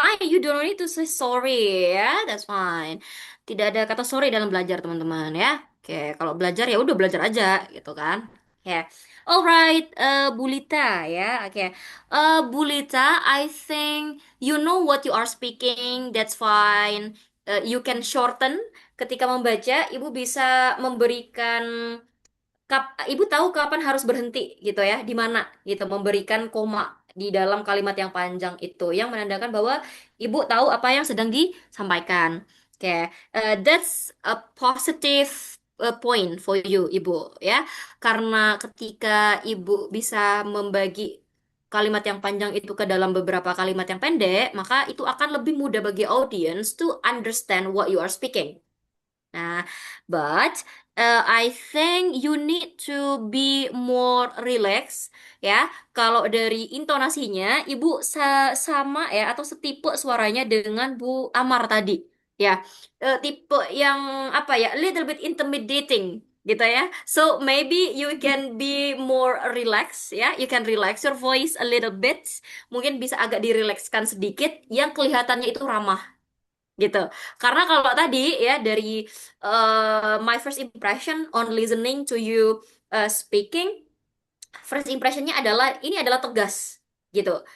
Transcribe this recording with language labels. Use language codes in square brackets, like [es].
[en] You don't need to say sorry ya. That's fine. [id] Tidak ada kata sorry dalam belajar, teman-teman ya. Oke, kalau belajar ya udah belajar aja gitu kan. Ya. [en] Alright, Bulita ya. Oke. Bulita, I think you know what you are speaking. That's fine. You can shorten [id] ketika membaca, Ibu bisa memberikan Ibu tahu kapan harus berhenti gitu ya, di mana gitu, memberikan koma di dalam kalimat yang panjang itu, yang menandakan bahwa Ibu tahu apa yang sedang disampaikan. Oke, [en] that's a positive point for you, [id] Ibu ya, karena ketika Ibu bisa membagi kalimat yang panjang itu ke dalam beberapa kalimat yang pendek, maka itu akan lebih mudah bagi audience [en] to understand what you are speaking. Nah, but I think you need to be more relax ya. [id] Kalau dari intonasinya, Ibu sama ya atau setipe suaranya dengan Bu Amar tadi ya. Tipe yang apa ya, [en] little bit intimidating [id] gitu ya. [en] So maybe you can be more relax ya. You can relax your voice a little bit. [id] Mungkin bisa agak dirilekskan sedikit yang kelihatannya itu ramah gitu. Karena kalau tadi ya dari [en] my first impression on listening to you speaking, [id] first impressionnya adalah ini adalah tegas gitu.